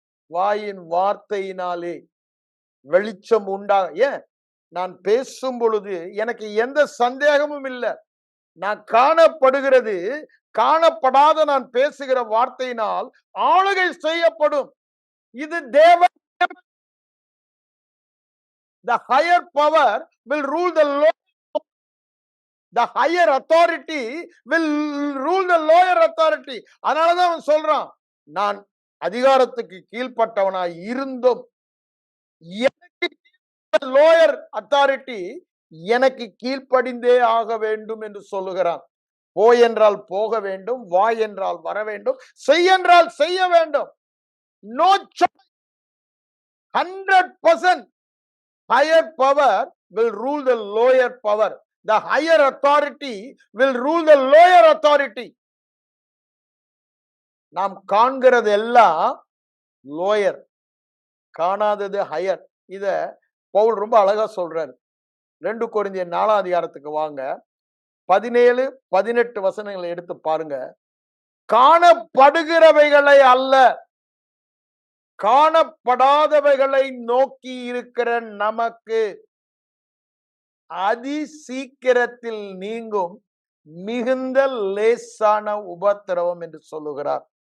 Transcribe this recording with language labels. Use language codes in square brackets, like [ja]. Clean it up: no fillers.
[ta] வாயின் வார்த்தையினாலே வெளிச்சம் உண்டாக. ஏன் நான் பேசும் பொழுது எனக்கு எந்த சந்தேகமும் இல்லை. நான் காணப்படுகிறது, காணப்படாத நான் பேசுகிற வார்த்தையினால் ஆளுகை செய்யப்படும். இது தேவன். [en] The higher power will rule the lower. The higher authority will rule the lower authority. [ta] அதனாலதான் அவன் சொல்றான், நான் அதிகாரத்துக்கு கீழ்ப்பட்டவனாய் இருந்தும் எனக்கு லோயர் அத்தாரிட்டி எனக்கு கீழ்ப்படிந்தே ஆக வேண்டும் என்று சொல்லுகிறான். போய் என்றால் போக வேண்டும், வா என்றால் வர வேண்டும், செய் என்றால் செய்ய வேண்டும். [en] No choice. 100% higher power will rule the lower power. The higher authority will rule the lower authority. [ta] நாம் காண்கிறது எல்லாம் லோயர், காணாதது ஹையர். இத பவுல் ரொம்ப அழகா சொல்றாரு. 2 கொரிந்தியர் 4ஆம் அதிகாரத்துக்கு வாங்க, 17, 18 வசனங்களை எடுத்து பாருங்க. காணப்படுகிறவைகளை அல்ல, காணப்படாதவைகளை நோக்கி இருக்கிற நமக்கு அதி சீக்கிரத்தில் நீங்கும் மிகுந்த லேசான உபத்திரவம் என்று சொல்லுகிறார்.